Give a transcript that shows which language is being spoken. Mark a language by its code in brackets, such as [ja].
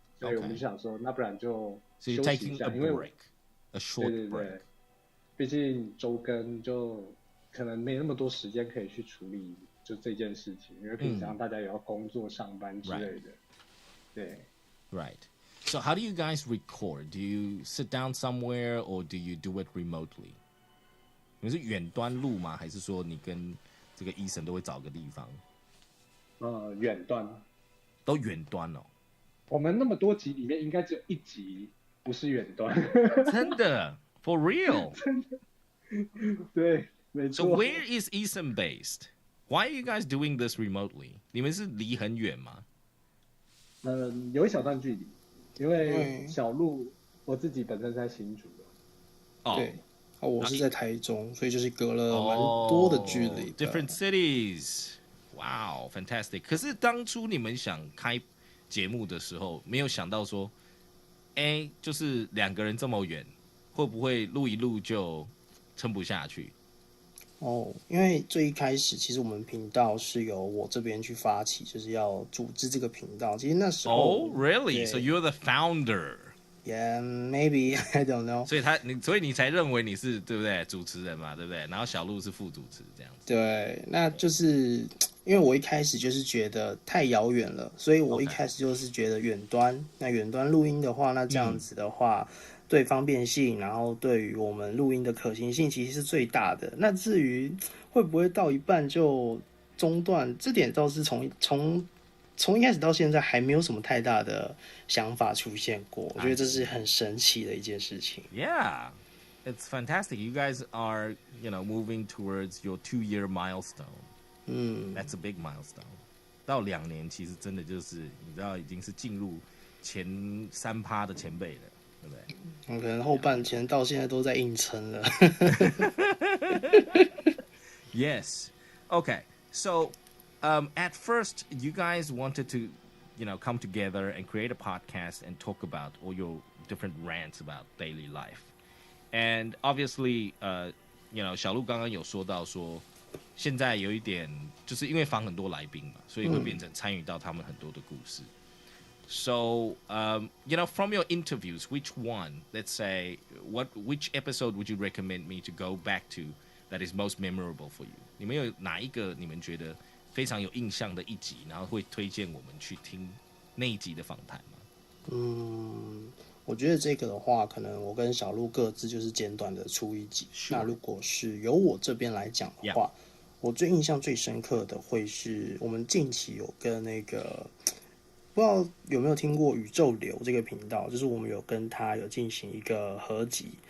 [zh] 所以我们就想说，那不然就休息一下，因为 [en] a short break， [zh] 毕竟周更就可能没那么多时间可以去处理就这件事情，因为平常大家也要工作、上班之类的。对 [en] ，Right。So how do you guys record? Do you sit down somewhere or do you do it remotely? [zh] 你们是远端录吗？还是说你跟这个Ethan都会找个地方？远端。都远端哦。我们那么多集里面，应该只有1集不是远端。 [en] 真的？For real？ [zh] 真的。对，没错。 [en] So where is Ethan based? Why are you guys doing this remotely? [zh] 你们是离很远吗？有一小段距离。因为小鹿我自己本身在新竹的，对，我是在台中，所以就是隔了蛮多的距离。 [en] Different cities， wow， fantastic。 [zh] 可是当初你们想开节目的时候，没有想到说，就是2个人这么远，会不会录一录就撑不下去？因为最一开始，其实我们频道是由我这边去发起，就是要组织这个频道。其实那时候 [en] really? So you're the founder? Yeah, maybe I don't know. [zh] 所以你才认为你是对不对主持人嘛，对不对？然后小鹿是副主持这样子。对，那就是因为我一开始就是觉得太遥远了，所以我一开始就是觉得远端。那远端录音的话，那这样子的话，对方便性，然后对于我们录音的可行性，其实是最大的。那至于会不会到一半就中断，这点倒是从一开始到现在还没有什么太大的想法出现过。我觉得这是很神奇的一件事情。 [en] Yeah, it's fantastic. You guys are, moving towards your 2-year milestone. That's a big milestone. [zh] 到2年，其实真的就是你知道，已经是进入前3%的前辈了，对不对？可能后半前到现在都在硬撑了。 [en] Yes. Okay. So, at first, you guys wanted to, come together and create a podcast and talk about all your different rants about daily life. [zh] And obviously, 小鹿刚刚有说到说，现在有一点就是因为访很多来宾嘛，所以会变成参与到他们很多的故事。 [en] So, from your interviews, which one, let's say, which episode would you recommend me to go back to that is most memorable for you? [zh] 你们有哪一个你们觉得非常有印象的一集，然后会推荐我们去听那一集的访谈吗？我觉得这个的话，可能我跟小鹿各自就是简短的出一集。那如果是由我这边来讲的话，我最印象最深刻的会是我们近期有跟那个不知道有没有听过宇宙流这个频道，就是我们有跟他有进行一个合集。